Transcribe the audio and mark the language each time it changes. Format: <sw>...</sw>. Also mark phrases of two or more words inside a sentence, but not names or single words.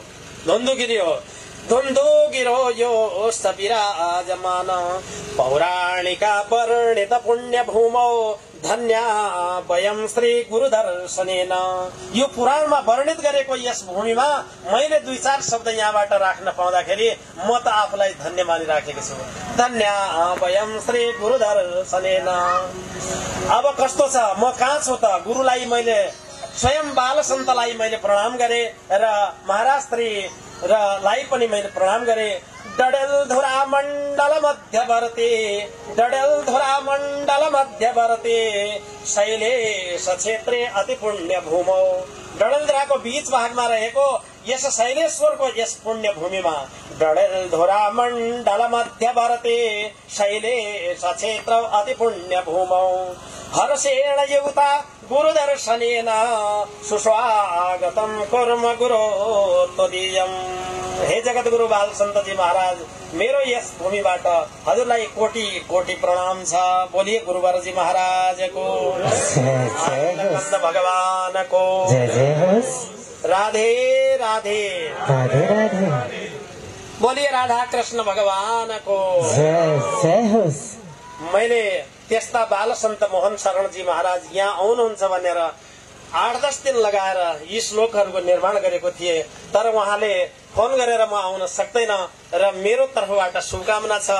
<ne>धुन्धुगिरी हो।</ne> <sa>धुन्धुगिरो योस् विराजमान। पौराणिका वर्णित पुण्य भूमौ धन्या वयं श्री गुरु दर्शनेन।</sa> <ne>यो पुराणमा वर्णित गरेको यस भूमिमा मैले 2-4 शब्द यहाँबाट राख्न पाउँदाखेरि म त आफूलाई धन्य मानिराखेको छु।</ne> <sa>धन्या वयं श्री गुरु दर्शनेन।</sa> <ne>अब कस्तो छ? म कहाँ छु त? गुरुलाई मैले स्वयं बालसन्तलाई मैले प्रणाम गरे र महाराज श्री र लाई पनि मैले प्रणाम गरे।</ne> <sa>डडेलधुरा मण्डल मध्यवर्ती। डडेलधुरा मण्डल मध्यवर्ती शैलेश क्षेत्रे अति पुण्य भूमौ।</sa> <ne>डडेलधुराको बीच भागमा रहेको यस शैलेश्वरको यस पुण्य भूमिमा</ne> <sa>डडेलधुरा मण्डल मध्यवर्ती शैलेश क्षेत्र अति पुण्य भूमौ। हर्षेण युक्ता गुरु दर्शनेन सुस्वागतम कुर्म गुरो त्वदीयम्।</sa> <ne>हे जगत गुरु बाल सन्तजी महाराज, मेरो यस भूमिबाट हजुरलाई कोटि कोटि प्रणाम छ। बोलिए गुरुवरजी महाराजको, भगवानको राधे राधे राधे राधे। बोलिए राधा कृष्ण भगवानको जय। मैले त्यस्ता बाल सन्त मोहन शरणजी महाराज यहाँ आउनुहुन्छ भनेर 8-10 दिन लगाएर यी श्लोकहरूको निर्माण गरेको थिए, तर उहाँले फोन गरेर म आउन सक्दैन र मेरो तर्फबाट शुभकामना छ।</ne>